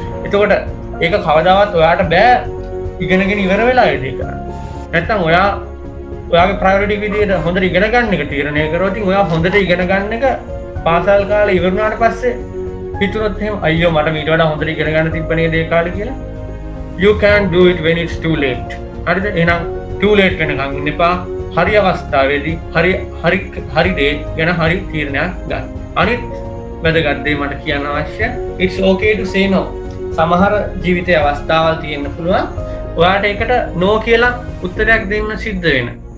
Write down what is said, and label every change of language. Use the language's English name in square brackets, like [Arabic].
[Sinhala] එතකොට ඒක කවදාවත් ඔයාට බෑ ඉගෙනගෙන ඉවර වෙලා ඒ දේ කරන්න. නැත්තම් ඔයාගේ ප්‍රයොරිටි විදියට හොඳට ඉගෙන ගන්න එක තීරණය කරොත් ඉතින් ඔයා හොඳට ඉගෙන ගන්න එක පාසල් කාලේ ඉවර වුණාට පස්සේ හිතුනොත් එහෙම අයියෝ මට මීට වඩා හොඳට ඉගෙන ගන්න තිබ්බනේ ඒ කාලේ කියලා. [English] You can do it when it's too late. [Sinhala] හරිද? එහෙනම් [English] too late [Sinhala] වෙනකන් ඉන්න එපා. හරි අවස්ථාවේදී හරි දේ ගැන හරි තීරණයක් ගන්න. අනිත් වැදගත් දේ මට කියන්න අවශ්‍ය [English] it's okay to say no. [Sinhala] සමහර ජීවිතයේ අවස්ථාවල් තියෙන්න පුළුවන්. ඔයාට ඒකට no කියලා උත්තරයක් දෙන්න සිද්ධ වෙන.